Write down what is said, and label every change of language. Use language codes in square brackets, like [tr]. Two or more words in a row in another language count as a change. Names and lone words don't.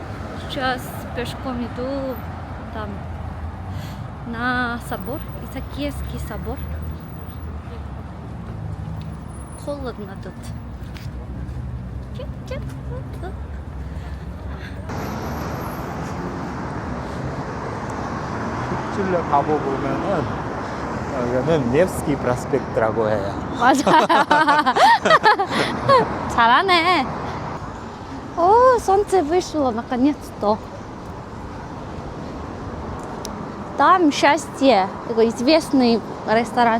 [ru] Сейчас пешком иду там на собор, Исаакиевский собор. Холодно тут. [ko] 찔러 가보면은 여기는 невский 프로스펙트라고 해요. 맞아. 잘하네. [ru] О, солнце вышло наконец-то. Там счастье. Такой известный ресторан.